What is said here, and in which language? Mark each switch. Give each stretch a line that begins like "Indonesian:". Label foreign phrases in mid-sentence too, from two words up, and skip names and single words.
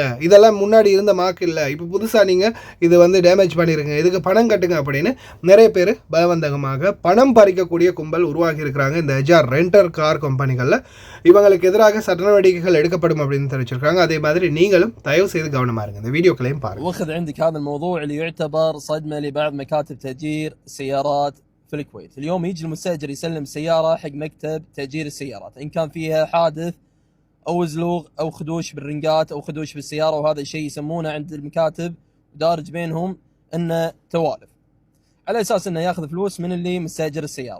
Tamil: இதெல்லாம் முன்னாடி இருந்த மார்க் இல்லை, இப்போ புதுசாக நீங்கள் இது வந்து டேமேஜ் பண்ணியிருங்க, இதுக்கு பணம் கட்டுங்க அப்படின்னு நிறைய பேர் பலவந்தகமாக பணம் பறிக்கக்கூடிய கும்பல் உருவாகி இருக்கிறாங்க. இந்த எஜார்
English: renter car
Tamil: கம்பெனிகளில் இவங்களுக்கு எதிராக சட்ட நடவடிக்கைகள் எடுக்கப்படும் அப்படின்னு தெரிவிச்சிருக்காங்க. அதே மாதிரி நீங்களும் தயவு செய்து கவனமாக இருங்க. இந்த வீடியோக்களையும் பாருங்கள்.
Arabic: لبعض مكاتب تأجير سيارات في الكويت. اليوم يجي المستأجر يسلم سيارة حق مكتب تأجير السيارات، إن كان فيها حادث أو زلوغ أو خدوش بالرنقات أو خدوش بالسيارة، وهذا الشيء يسمونه عند المكاتب دارج بينهم إنه توالف، على أساس إنه يأخذ فلوس من اللي مستأجر السيارة.